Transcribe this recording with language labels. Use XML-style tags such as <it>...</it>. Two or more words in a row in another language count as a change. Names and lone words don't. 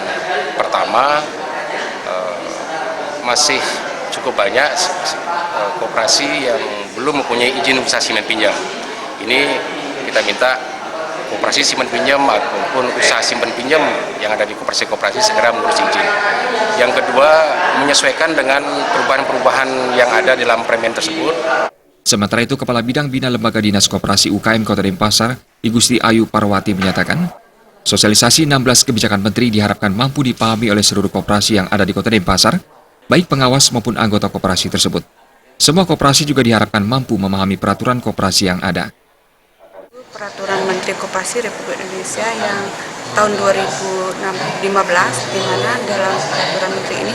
<id>Pertama, masih cukup banyak koperasi yang belum mempunyai izin usaha simen pinjam. Ini kita minta koperasi simen pinjam maupun usaha simpen pinjam yang ada di koperasi-koperasi segera mengurus izin. Yang kedua, menyesuaikan dengan perubahan-perubahan yang ada dalam permen tersebut. Sementara itu, Kepala Bidang Bina Lembaga Dinas Koperasi UKM Kota Denpasar, Igusti Ayu Parwati menyatakan, sosialisasi 16 kebijakan menteri diharapkan mampu dipahami oleh seluruh koperasi yang ada di Kota Denpasar, baik pengawas maupun anggota koperasi tersebut. Semua koperasi juga diharapkan mampu memahami peraturan koperasi yang ada. Peraturan Menteri Koperasi Republik Indonesia yang tahun 2015, di mana dalam peraturan menteri ini</id>